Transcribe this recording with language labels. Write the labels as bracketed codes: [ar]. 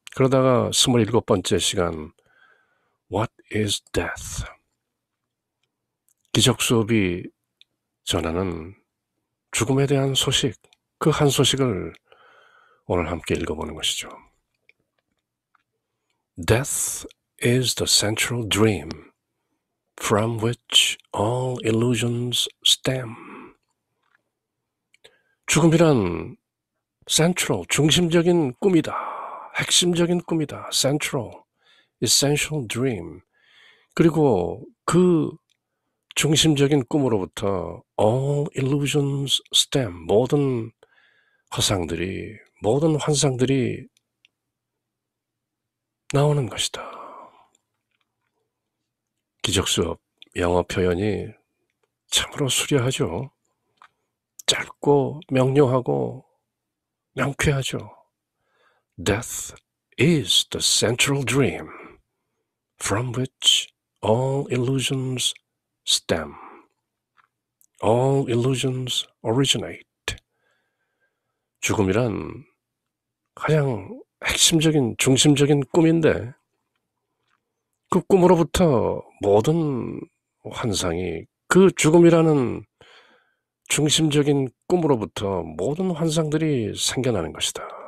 [ko] 그러다가 27번째 시간 [en] What is death? [ko] 기적 수업이 전하는 죽음에 대한 소식, 그 한 소식을 오늘 함께 읽어보는 것이죠. [en] Death is the central dream from which all illusions stem. [ko] 죽음이란 central, 중심적인 꿈이다. 핵심적인 꿈이다. [en] central, essential dream. [ko] 그리고 그 중심적인 꿈으로부터 [en] all illusions stem, [ko] 모든 허상들이, 모든 환상들이 나오는 것이다. 기적수업 영어 표현이 참으로 수려하죠. 짧고 명료하고 명쾌하죠. [en] Death is the central dream from which all illusions stem. All illusions originate. [ko] 죽음이란 가장 핵심적인, 중심적인 꿈인데 그 꿈으로부터 모든 환상이, 그 죽음이라는 중심적인 꿈으로부터 모든 환상들이 생겨나는 것이다.